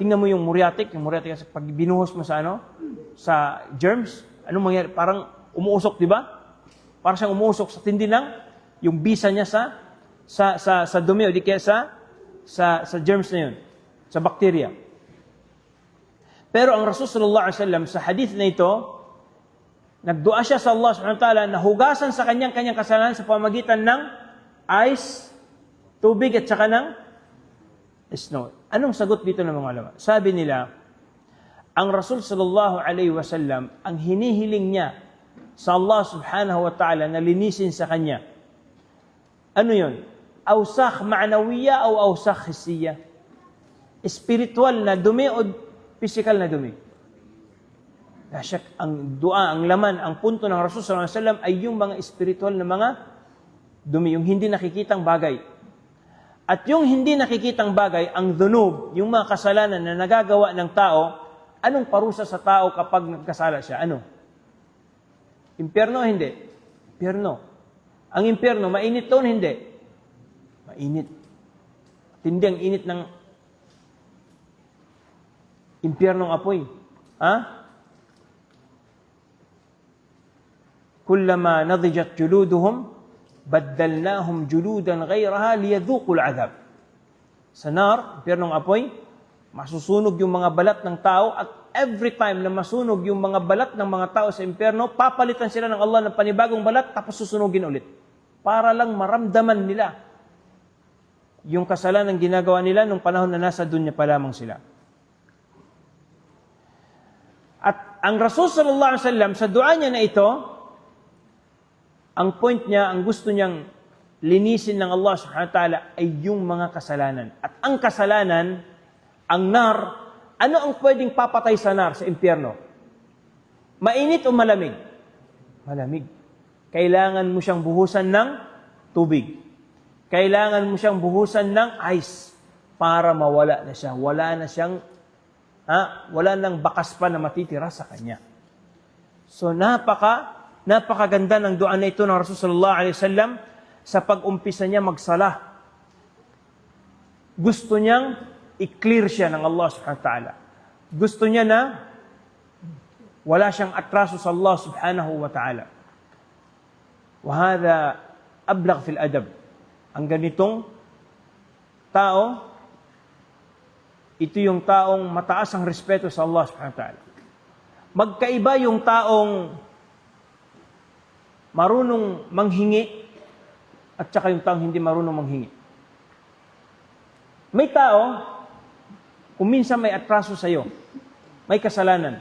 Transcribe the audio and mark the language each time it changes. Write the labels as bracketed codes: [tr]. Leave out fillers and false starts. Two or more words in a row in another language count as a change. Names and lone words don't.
[tl] Tingnan mo yung muriatic kasi pag binuhos mo sa sa germs, anong mangyari? Parang umuusok, di ba? Parang siyang umuusok sa tindi ng yung bisa niya sa dumi o di kaya sa germs na yun, sa bacteria. Pero ang Rasul [ar] صلى الله عليه وسلم [tl] sa hadith na ito, nagdua siya sa Allah [ar] سبحانه وتعالى [tl] na hugasan sa kanyang kasalanan sa pamamagitan ng ice, tubig at saka ng snow. Anong sagot dito ng mga ulama? Sabi nila, ang Rasul [ar] صلى الله عليه وسلم, [tl] ang hinihiling niya sa Allah [ar] سبحانه وتعالى [tl] na linisin sa kanya, ano yun? [ar] أوساخ معنوية [tl] o [ar] أوساخ حسية? [tl] Spiritual na dumi o physical na dumi? Nasyak, ang dua, ang laman, ang punto ng Rasul [ar] صلى الله عليه وسلم [tl] ay yung mga spiritual na mga dumi, yung hindi nakikitang bagay. At yung hindi nakikitang bagay, ang dhunub, yung mga kasalanan na nagagawa ng tao, anong parusa sa tao kapag nagkasala siya? Ano? Impyerno o hindi? Impyerno. Ang impyerno, mainit doon, hindi? Mainit. Tindi ang init ng impyernong apoy. Ha? [ar] كلما نضجت جلودهم بدلناهم جلودا غيرها ليذوقوا العذاب. [tl] Sa nar, impyernong apoy, masusunog yung mga balat ng tao at [en] every time [tl] na masunog yung mga balat ng mga tao sa impyerno, papalitan sila ng Allah ng panibagong balat tapos susunugin ulit. Para lang maramdaman nila yung kasalanan ginagawa nila nung panahon na nasa dunya pa lamang sila. At ang Rasul [ar] صلى الله عليه وسلم [tl] sa dua niya na ito, ang point niya, ang gusto niyang linisin ng Allah [ar] سبحانه وتعالى [tl] ay yung mga kasalanan. At ang kasalanan, ang nar, ano ang pwedeng papatay sa nar, sa impyerno? Mainit o malamig? Malamig. Kailangan mo siyang buhusan ng tubig. Kailangan mo siyang buhusan ng ice para mawala na siya. Wala nang bakas pa na matitira sa kanya. So napakaganda ng dua na ito ng Rasul [ar] صلى الله عليه وسلم [tl] sa pag-umpisa niya magsala. Gusto niyang i-clear siya ng Allah [ar] سبحانه وتعالى. [tl] Gusto niya na wala siyang atraso sa Allah [ar] سبحانه وتعالى. وهذا أبلغ في الأدب. [tl] Ang ganitong tao, ito yung taong mataas ang respeto sa Allah [ar] سبحانه وتعالى. [tl] Magkaiba yung taong marunong manghingi at saka yung taong hindi marunong manghingi. May tao, kung minsan may atraso sa iyo, may kasalanan.